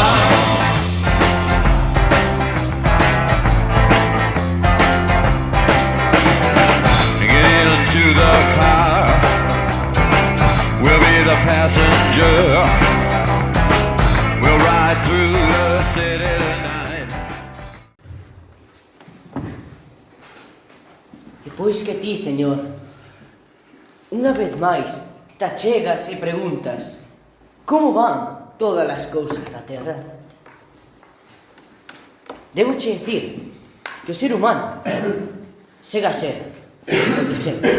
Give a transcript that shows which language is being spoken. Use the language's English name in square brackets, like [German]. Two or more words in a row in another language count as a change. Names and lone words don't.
[English] Get into the car. We'll be the passenger. We'll ride through the city tonight. [Galician] E pois que ti, señor, unha vez máis, te achegas e preguntas como van todas as cousas na Terra. Debo che dicir que o ser humano chega a ser o de sempre.